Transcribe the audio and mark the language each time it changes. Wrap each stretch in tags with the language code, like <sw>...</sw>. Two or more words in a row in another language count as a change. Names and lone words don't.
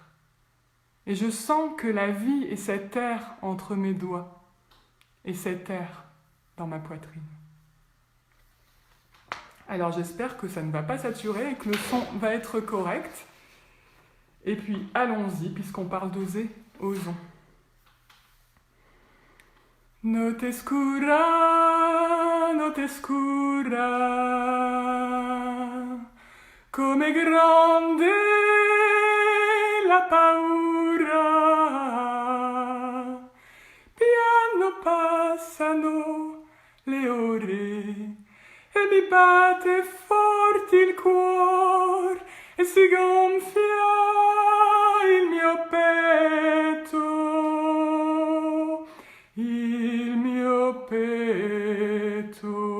<fr>Et je sens que la vie est cet air entre mes doigts et cet air dans ma poitrine. Alors j'espère que ça ne va pas saturer et que le son va être correct. Et puis allons-y, puisqu'on parle d'oser, osons.</fr> <it>Notte scura, come grande la paura. Piano passano le ore e mi batte forte il cuore e si gonfia il mio petto, il mio petto.</it>